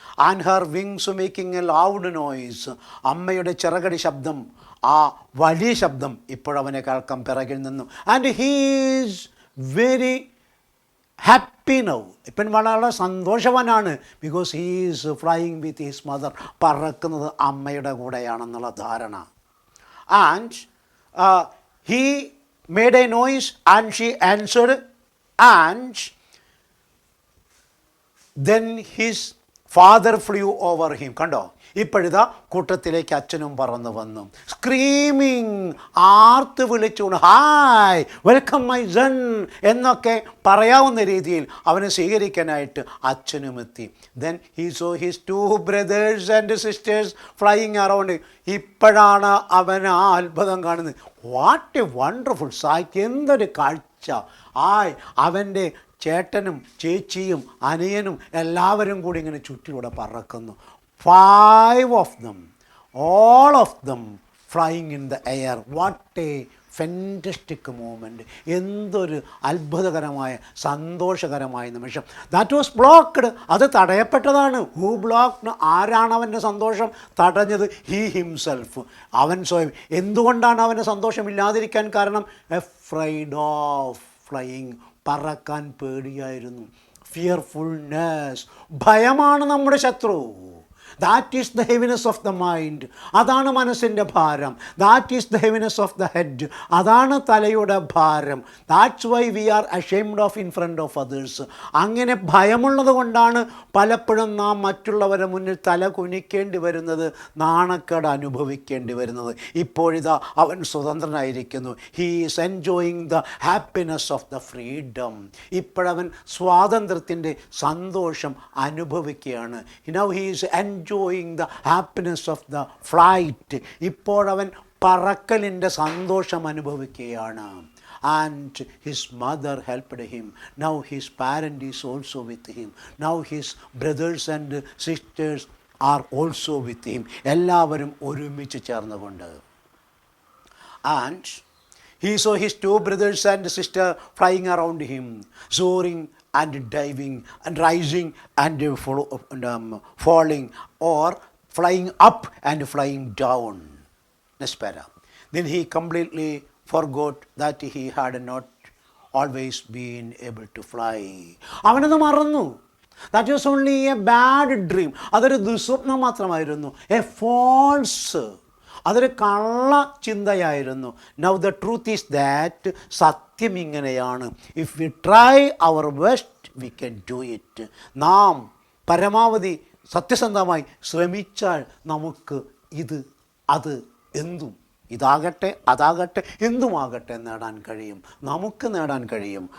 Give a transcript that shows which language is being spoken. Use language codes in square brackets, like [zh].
[en] and her wings making a loud noise, [ml] അമ്മയുടെ ചിറകടി ശബ്ദം, ആ വലിയ ശബ്ദം ഇപ്പോഴവനെ കേൾക്കാം പിറകിൽ നിന്നും. [en] and he's very happy now, [ml] ഇപ്പം വളരെ സന്തോഷവാനാണ്. [en] because he's flying with his mother, [ml] പറക്കുന്നത് അമ്മയുടെ കൂടെയാണെന്നുള്ള ധാരണ. [en] And he made a noise and she answered, and then his father flew over him. [ml] കണ്ടോ, ഇപ്പോഴിതാ കൂട്ടത്തിലേക്ക് അച്ഛനും പറന്നു വന്നു. സ്ക്രീമിങ്, ആർത്ത് വിളിച്ചുകൊണ്ട് [en] hi welcome my son [ml] എന്നൊക്കെ പറയാവുന്ന രീതിയിൽ അവനെ സ്വീകരിക്കാനായിട്ട് അച്ഛനും എത്തി. [en] Then he saw his 2 brothers and sisters flying around. [ml] ഇപ്പോഴാണ് അവൻ ആ അത്ഭുതം കാണുന്നത്. [en] what a wonderful sight, [ml] എന്തൊരു കാഴ്ച. അവൻ്റെ ചേട്ടനും ചേച്ചിയും അനിയനും എല്ലാവരും കൂടി ഇങ്ങനെ ചുറ്റിലൂടെ പറക്കുന്നു. [en] 5 of them, all of them flying in the air. What a fantastic moment, [ml] എന്തൊരു അത്ഭുതകരമായ സന്തോഷകരമായ നിമിഷം. [en] that was blocked, [ml] അത് തടയപ്പെട്ടതാണ്. [en] who blocked, [ml] ആരാണ് അവൻ്റെ സന്തോഷം തടഞ്ഞത്? [en] he himself, [ml] അവൻ സ്വയം. എന്തുകൊണ്ടാണ് അവൻ്റെ സന്തോഷമില്ലാതിരിക്കാൻ കാരണം? [en] afraid of flying, [ml] പറക്കാൻ പേടിയായിരുന്നു. ഫിയർഫുൾനെസ്, ഭയമാണ് നമ്മുടെ ശത്രു. [en] that is the heaviness of the mind, [ml] അതാണ് മനസ്സിൻ്റെ ഭാരം. [en] that is the heaviness of the head, [ml] അതാണ് തലയുടെ ഭാരം. [en] That's why we are ashamed of in front of others. [ml] അങ്ങനെ ഭയമുള്ളത് കൊണ്ടാണ് പലപ്പോഴും നാം മറ്റുള്ളവരെ മുന്നിൽ തല കുനിക്കേണ്ടി വരുന്നത്, നാണക്കേട് അനുഭവിക്കേണ്ടി വരുന്നത്. ഇപ്പോഴിതാ അവൻ സ്വതന്ത്രനായിരിക്കുന്നു. [en] He is enjoying the happiness of the freedom. [ml] ഇപ്പോഴവൻ സ്വാതന്ത്ര്യത്തിൻ്റെ സന്തോഷം അനുഭവിക്കുകയാണ്. [en] Now he is enjoying the happiness of the flight. [ml] ഇപ്പോഴവൻ പറക്കലിൻ്റെ സന്തോഷം അനുഭവിക്കുകയാണ്. [en] And his mother helped him. Now his parent is also with him. Now his brothers and sisters are also with him. [ml] എല്ലാവരും ഒരുമിച്ച് ചേർന്നുകൊണ്ട്. [en] And he saw his 2 brothers and sister flying around him, soaring and diving and rising and falling, or flying up and flying down. Next para. Then he completely forgot that he had not always been able to fly. [ml] അവനത് മറന്നു. [en] That was only a bad dream. [ml] അതൊരു ദുസ്വപ്നം മാത്രമായിരുന്നു. [en] A false, [ml] അതൊരു കള്ള ചിന്തയായിരുന്നു. [en] now the truth is that, [ml] സത്യം ഇങ്ങനെയാണ്. [en] If we try our best we can do it. [ml] നാം പരമാവധി സത്യസന്ധമായി ശ്രമിച്ചാൽ നമുക്ക് ഇത് അത് എന്തും, ഇതാകട്ടെ അതാകട്ടെ എന്തുമാകട്ടെ നേടാൻ കഴിയും, നമുക്ക് നേടാൻ കഴിയും.